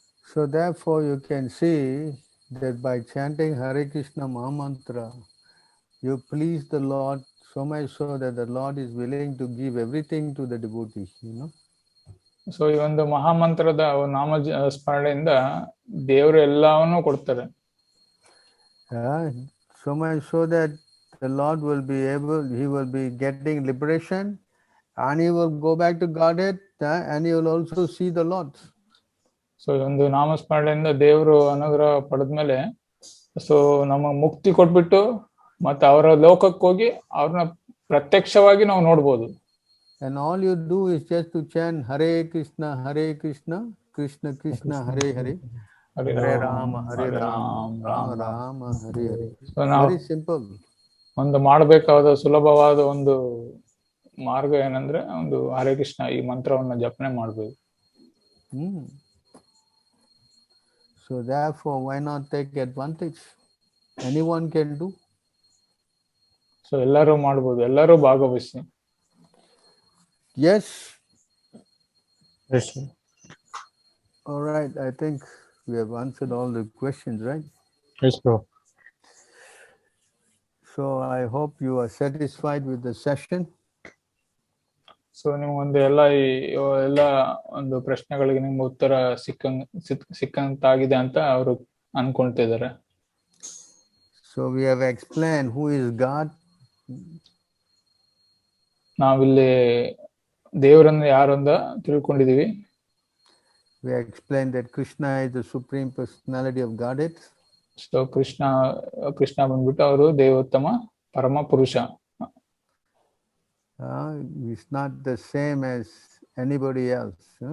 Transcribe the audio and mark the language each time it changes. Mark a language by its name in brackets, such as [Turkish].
[English] So therefore you can see that by chanting Hare Krishna Mahamantra, you please the Lord so much so that the Lord is willing to give everything to the devotee, you know. [Kannada] So ಈ ಒಂದು ಮಹಾಮಂತ್ರದ ನಾಮ ಸ್ಮರಣೆಯಿಂದ ದೇವರು ಎಲ್ಲವನ್ನೂ ಕೊಡ್ತಾರೆ. [English] So much so that the Lord will be he will be getting liberation and he will go back to Godhead and he will also see the Lord. [Kannada] So ಈ ಒಂದು ನಾಮಸ್ಮರಣೆಯಿಂದ ದೇವರು ಅನುಗ್ರಹ ಪಡೆದ್ಮೇಲೆ ಸೊ ನಮಗ್ ಮುಕ್ತಿ ಕೊಟ್ಬಿಟ್ಟು ಮತ್ತೆ ಅವರ ಲೋಕಕ್ಕೆ ಹೋಗಿ ಅವ್ರನ್ನ ಪ್ರತ್ಯಕ್ಷವಾಗಿ ನಾವು ನೋಡ್ಬೋದು. [English] And all you do is just to chant Hare Krishna, Krishna Krishna, Hare Hare, Hare Rama, Hare Rama, Rama Hare Hare. Very simple. [Kannada] ಒಂದು ಮಾಡಬೇಕಾದ ಸುಲಭವಾದ ಒಂದು ಮಾರ್ಗ ಏನಂದ್ರೆ ಒಂದು ಹರೇ ಕೃಷ್ಣ ಈ ಮಂತ್ರವನ್ನ ಜಪನೆ ಮಾಡ್ಬೇಕು. [English] So therefore, why not take advantage? Anyone can do. [Kannada] So ಎಲ್ಲರೂ ಮಾಡ್ಬೋದು, ಎಲ್ಲರೂ ಭಾಗವಹಿಸಿ. [English] Yes. Yes. All right. I think we have answered all the questions, right? Yes, bro. So So I hope you are satisfied with the session. [Kannada] So ನಿಮ್ಗೊಂದು ಎಲ್ಲ ಒಂದು ಪ್ರಶ್ನೆಗಳಿಗೆ ನಿಮ್ಗೆ ಉತ್ತರ ಸಿಕ್ಕಂತಾಗಿದೆ ಅಂತ ಅವರು ಅನ್ಕೊಂತಿದ್ದಾರೆ. [English] So we have explained who is God. [Kannada] ನಾವಿಲ್ಲಿ ದೇವರನ್ನ ಯಾರು ಅಂತ ತಿಳ್ಕೊಂಡಿದೀವಿ. [English] We explained that Krishna is the supreme personality of Godhead. [Kannada] So Krishna ಬಂದ್ಬಿಟ್ಟು ಅವರು ದೇವೋತ್ತಮ ಪರಮ ಪುರುಷ. [English] It's not the same as anybody else.